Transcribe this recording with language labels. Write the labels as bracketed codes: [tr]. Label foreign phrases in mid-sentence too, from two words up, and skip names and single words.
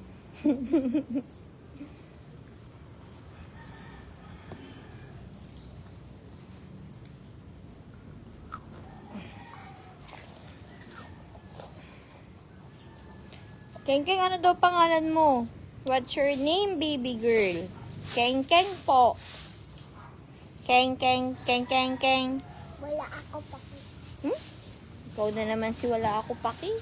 [tl] Keng-keng, ano daw pangalan mo? [en] What's your name, baby girl? [tl] Keng-keng po. Keng-keng, keng-keng-keng. Wala ako pa. Hmm? Ikaw na naman si wala ako paki.